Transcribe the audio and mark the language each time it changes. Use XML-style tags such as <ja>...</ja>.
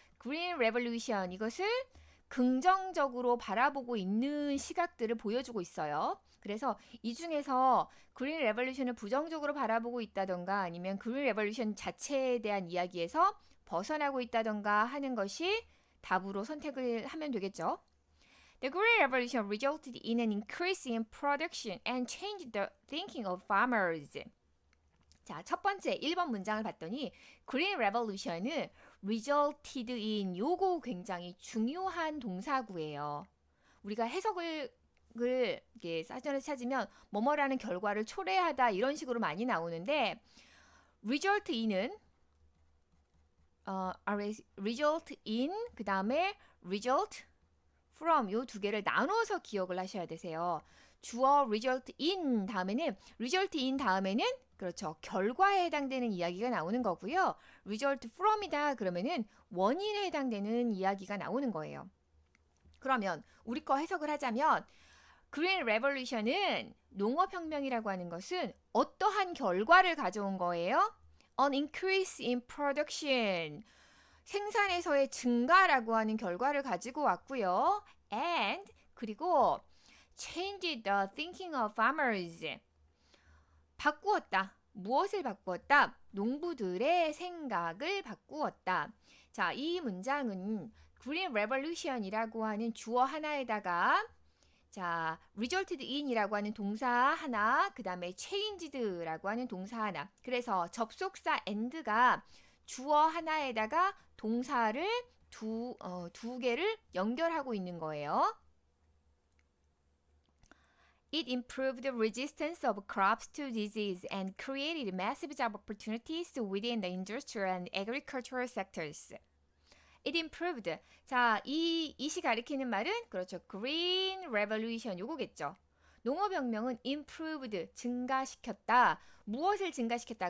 <ko>Green Revolution 이것을 긍정적으로 바라보고 있는 시각들을 보여주고 있어요. 그래서 이 중에서 그린 레볼루션을 부정적으로 바라보고 있다던가 아니면 그린 레볼루션 자체에 대한 이야기에서 벗어나고 있다던가 하는 것이 답으로 선택을 하면 되겠죠.</ko> <en>The Green Revolution resulted in an increase in production and changed the thinking of farmers.</en> <ko>자, 첫 번째 1번 문장을 봤더니 Green Revolution은 resulted in 요거 굉장히 중요한 동사구예요. 우리가 해석을 이게 사전에 찾으면 뭐뭐라는 결과를 초래하다 이런 식으로 많이 나오는데 result in은 result in 그 다음에 result from 요 두 개를 나눠서 기억을 하셔야 되세요. 주어 result in 다음에는 result in 다음에는 그렇죠. 결과에 해당되는 이야기가 나오는 거고요. result from이다 그러면은 원인에 해당되는 이야기가 나오는 거예요. 그러면 우리 거 해석을 하자면 Green Revolution은 농업혁명이라고 하는 것은 어떠한 결과를 가져온 거예요?</ko> <en>An increase in production.</en> <ko>생산에서의 증가라고 하는 결과를 가지고 왔고요.</ko> <en>And 그리고 changed the thinking of farmers.</en> <ko>바꾸었다. 무엇을 바꾸었다? 농부들의 생각을 바꾸었다. 자, 이 문장은 Green Revolution이라고 하는 주어 하나에다가 자, resulted in이라고 하는 동사 하나, 그 다음에 changed라고 하는 동사 하나. 그래서 접속사 and가 주어 하나에다가 동사를 두 개를 연결하고 있는 거예요.</ko> <en>It improved the resistance of crops to disease and created massive job opportunities within the industrial and agricultural sectors. It improved.</en> <ko>자, 이시 가리키는 말은 그렇죠. Green Revolution 요거겠죠. 농업혁명은 improved 증가시켰다. 무엇을 증가시켰다?</ko>